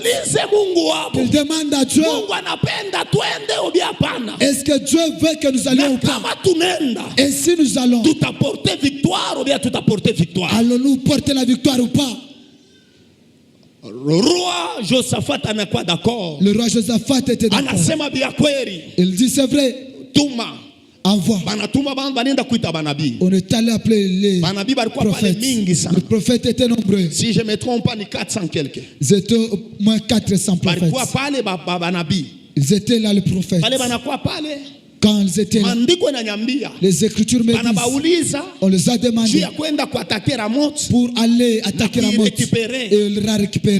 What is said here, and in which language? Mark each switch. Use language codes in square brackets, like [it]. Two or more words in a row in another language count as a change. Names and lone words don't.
[fr] Qu'ils demandent à Dieu, est-ce que Dieu veut que nous allions ou pas? Et si nous allons, allons-nous porter la victoire ou pas? Le roi Josaphat anakuwa d'accord. Le roi Josaphat était d'accord. [sw] Anasema bia kweli. [fr] Il dit c'est vrai. [sw] Tuma. [fr] Envoie. [sw] Banatuma banenda kuita banabi. [fr] On est allé appeler les prophètes. Les prophètes étaient nombreux. Si je me trompe pas, ni 400 quelques. Ils étaient au moins 400 prophètes. Ils étaient là les prophètes. Quand ils étaient là, les Écritures me disent, on les a demandé pour aller attaquer Ramoth et le récupérer.